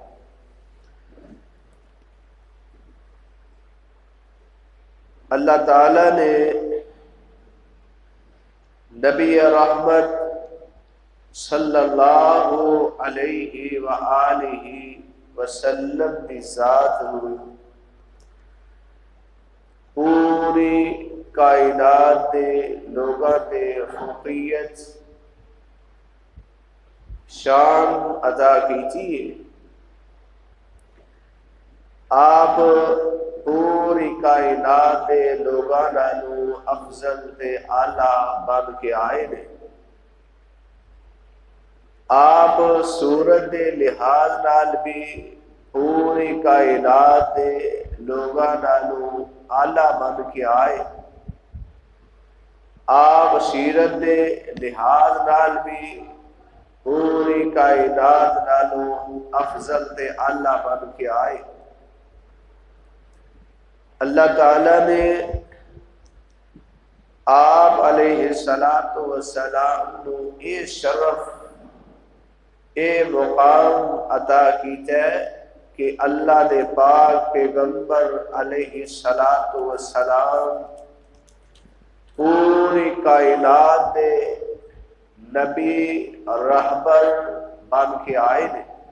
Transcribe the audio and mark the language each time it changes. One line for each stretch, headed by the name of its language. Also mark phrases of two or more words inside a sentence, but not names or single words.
Punjabi: اللہ تعالی نے نبی رحمت
Arabic: صلی اللہ علیہ وآلہ وسلم
Punjabi: کی ذات پوری کائنات دے لوگاں تے فوقیت شان عطا کیجیے۔ آپ پوری کائنات دے لوگاں نالوں افضل تے اعلیٰ بن کے آئے نے۔ آپ صورت دے لحاظ نال بھی پوری کائنات دے لوگاں نالوں اعلیٰ بن کے آئے۔ آپ سیرت دے لحاظ نال بھی پوری کائنات نالوں افضل تے اعلیٰ بن کے آئے۔ اللہ تعالی نے آپ
Arabic: علیہ الصلاۃ والسلام
Punjabi: نو اے شرف، اے مقام عطا کیتا ہے کہ اللہ دے پاک پیغمبر
Arabic: علیہ الصلاۃ والسلام
Punjabi: پوری کائنات دے نبی رہبر بن کے آئے نے۔